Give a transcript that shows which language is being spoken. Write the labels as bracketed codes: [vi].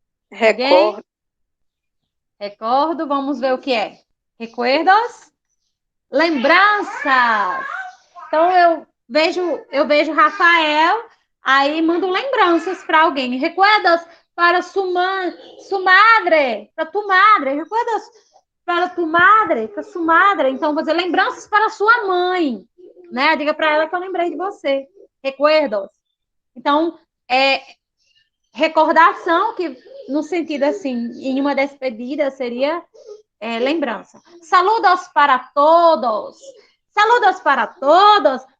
[pt] Recordo. Recordo. Vamos ver o que é. Recuerdos? Lembranças. Então, eu vejo Rafael, aí mando lembranças para alguém. [es] Recuerdos para su madre, para tu madre. Recuerdos para tu madre, para su madre. [pt] Então, vou dizer lembranças para sua mãe. Né? Diga para ela que eu lembrei de você. Recuerdos. Então, recordação, que no sentido assim, em uma despedida, seria lembrança. [es] Saludos para todos. Saludos para todos.